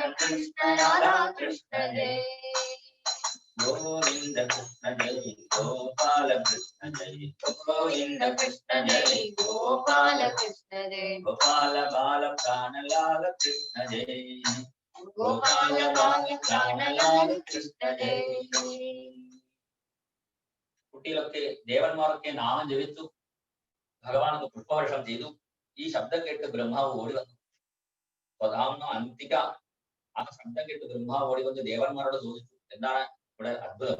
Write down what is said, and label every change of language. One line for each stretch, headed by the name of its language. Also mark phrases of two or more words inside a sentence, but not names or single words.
Hindi: कृष्ण राधा कृष्ण जय गोविंद कृष्ण जय गोपाल कृष्ण जय गोविंद कृष्ण जय गोपाल कृष्ण जय गोपाल बाल प्राणलाल कृष्ण जय गोपाल बाल प्राणलाल कृष्ण जय
Malayalam: കുട്ടികളൊക്കെ ദേവന്മാരൊക്കെ നാമം ജപിച്ചു, ഭഗവാനൊക്കെ പുഷ്പവർഷം ചെയ്തു. ഈ ശബ്ദം കേട്ട് ബ്രഹ്മാവ് ഓടി വന്നു. പ്രധാന അന്തിക ആ ശബ്ദം കേട്ട് ബ്രഹ്മാവ് ഓടി വന്ന് ദേവന്മാരോട് ചോദിച്ചു, എന്താണ് ഇവിടെ അത്ഭുതം?